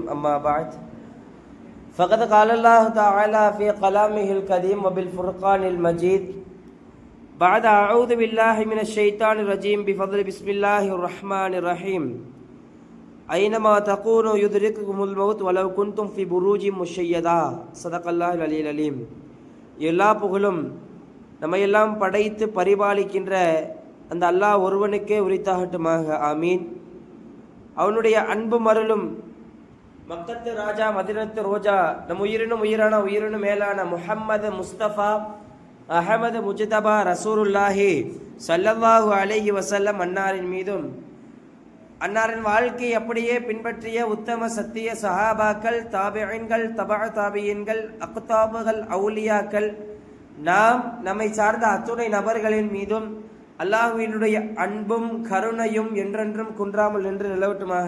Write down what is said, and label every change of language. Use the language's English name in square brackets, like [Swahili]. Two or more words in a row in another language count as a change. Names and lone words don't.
[Arabic] أما بعد فقد قال الله تعالى في كلامه القديم وبالفرقان المجيد بعد أعوذ بالله من الشيطان الرجيم بفضل بسم الله الرحمن الرحيم. أينما تكونوا يدرككم الموت ولو كنتم في بروج مشيدة. صدق الله العلي العليم. [Tamil] எல்லா புகழும் நம்மையெல்லாம் படைத்து பரிபாலிக்கின்ற அந்த அல்லாஹ் ஒருவனுக்கே உரித்தாகட்டுமாக. ஆமீன். அவனுடைய அன்பு மருளும் மக்கத்து ராஜா மதினத்து ரோஜா நம் உயிரினும் உயிரான உயிரினும் மேலான முஹம்மது முஸ்தபா அஹமது முஜ்தபா [Arabic] رسول الله صلى الله عليه وسلم [Tamil] அன்னாரின் மீதும் அன்னாரின் வாழ்க்கை அப்படியே பின்பற்றிய உத்தம சத்திய சஹாபாக்கள், தாபிஈன்கள், தபஅ தாபிஈன்கள், அக்தாபுகள், அவுலியாக்கள், நம்மை சார்ந்த அத்துணை நபர்களின் மீதும் அல்லாஹ்வினுடைய அன்பும் கருணையும் என்றென்றும் குன்றாமல் நின்று நிலவட்டுமாக.